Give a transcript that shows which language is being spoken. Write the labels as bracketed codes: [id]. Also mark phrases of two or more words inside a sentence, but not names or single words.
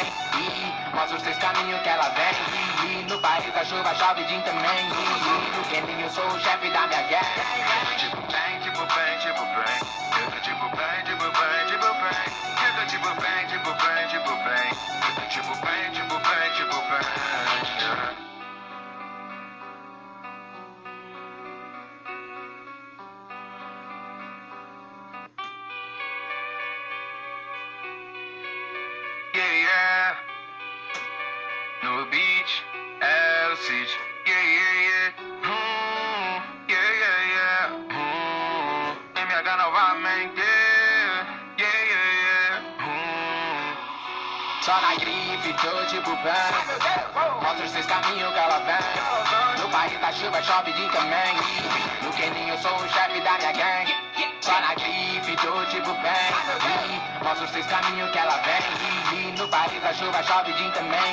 [pt] E mostra os 6 caminhos que ela vem. E no país da chuva chove din também. E no Keninho sou o chefe da minha gang. Tipo bem, tipo bem, tipo bem. Eu tô tipo bem, tipo bem, tipo bem. Eu tô tipo bem, tipo bem, tipo bem. Eu tô tipo bem, tipo bem, tipo bem. Yeah, yeah. No beach, é o Cid. Yeah, yeah, yeah. Yeah, yeah, yeah. MH novamente. [en] Yeah, yeah, yeah. [pt] Só na grife, tô tipo bem. Mostra os 6 caminhos que ela vem. No país da chuva chove din também. No Keninho eu sou o chefe da minha gang. Só na grife, tô tipo bem. Mostra os 6 caminhos que ela vem. E no país da chuva chove din também.